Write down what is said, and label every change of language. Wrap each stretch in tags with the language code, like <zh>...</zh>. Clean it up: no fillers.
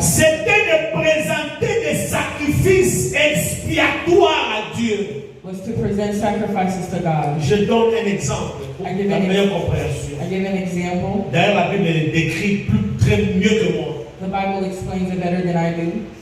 <fr>c'était de présenter des sacrifices expiatoires à Dieu.</fr> <en>was to present sacrifices to God.</en> <fr>Je donne un exemple pour</fr> <en>I give</en> <fr>la</fr> <en>an</en> <fr>meilleure compréhension.</fr> <en>I give an example.</en> <fr>D'ailleurs, la Bible le décrit très mieux que moi.</fr> <en>The Bible explains it better than I do.</en>